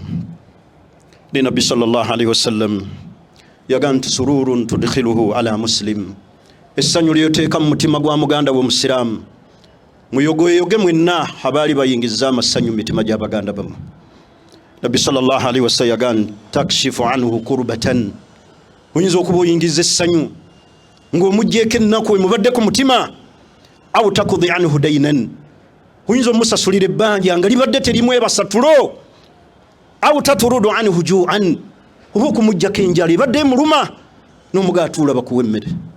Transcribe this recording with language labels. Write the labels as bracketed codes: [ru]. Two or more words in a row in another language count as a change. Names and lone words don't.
[lg] Ne nabbi [ar] صلى الله عليه وسلم [lg] yagaa nti [ar] سرور تدخله على مسلم, [lg] essanyu lyoteeka mu mutima gwa muganda we Musiraamu. Muyogoyoge mwenna abaali bayingiza amasanyu mu mitima gy'abaganda bammwe. Nabbi [ar] صلى الله عليه وسلم [lg] yagan [ar] تكشف عنه كربة. [lg] Oyinza okuba oyingiza essanyu ng'omuggyeko ennaku emubadde ku mutima, [ar] أو تقضي عنه دينا. [lg] Oyinza omusasulira ebbanja nga libadde terimu ebasatulo, [ar] أو تطرد عنه جوعا. [lg] Oba okumuggyako enjala ebadde emuluma n'omugaatuula bakuwa emmere.